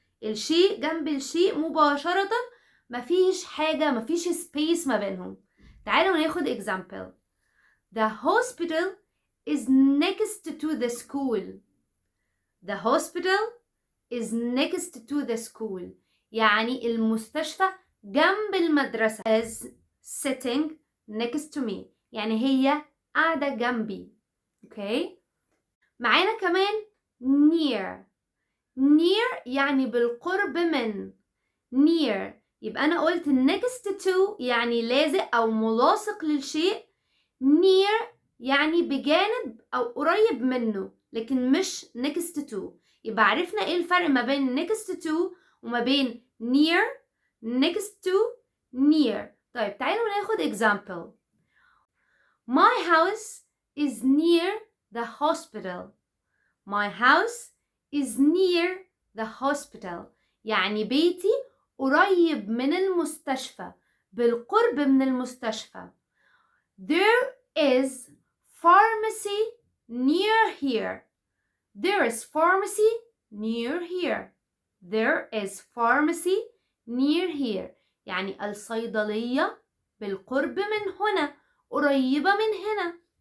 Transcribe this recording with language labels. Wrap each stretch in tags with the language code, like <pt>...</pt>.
<ar>الشيء جنب الشيء مباشرة، مفيش حاجة، مفيش space ما بينهم. تعالوا ناخد example.</ar> <en>The hospital is next to the school. The hospital is next to the school</en> <ar>يعني المستشفى جنب المدرسة.</ar> <en>is sitting next to me</en> <ar>يعني هي قاعدة جنبي. اوكي، معانا كمان near يعني بالقرب من. near يبقى أنا قلت next to يعني لازق أو ملاصق للشيء. near يعني بجانب أو قريب منه لكن مش next to. يبقى عرفنا إيه الفرق ما بين next to وما بين near.</ar> <en>next to near.</en> <ar>طيب تعالوا ناخد example.</ar> <en>My house is near the hospital. My house is near the hospital</en> <ar>يعني بيتي قريب من المستشفى، بالقرب من المستشفى.</ar> <en>There is pharmacy near here. There is pharmacy near here. There is pharmacy near here</en> <ar>يعني الصيدلية بالقرب من هنا، قريبة من هنا.</ar>